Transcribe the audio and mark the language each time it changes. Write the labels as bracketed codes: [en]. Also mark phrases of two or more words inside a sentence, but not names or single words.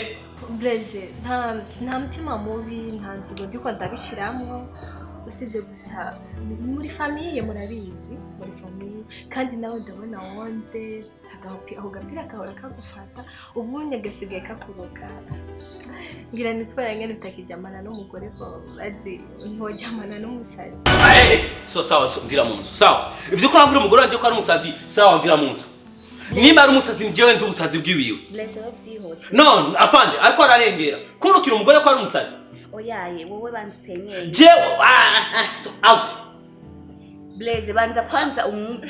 [rn] Blaise nta mutima mubi nta nzigo ndiko ndabishiramwo usibye gusa muri famille murabizi muri famille kandi nawe ndabona wonze aho gapira kahora kagufata ubundi agasigaye kakuroga ngira ni kubera ngene utakijyamana n'umugore ko bazi ntojyamana n'umusazi so sawa mvira mu nzu sawa ivyo ko nabura umugore wanje ko ari umusazi sawa mvira mu nzu nimba ari umusazi njyewe nzi ubusazi bwiwiwe Blaise wabyihotse no afande ariko ararengera kurukira umugore ko ari umusazi oyaye wowe banza utenyeye jewe [en] so out [rn] Blaise banza kwanza umwumve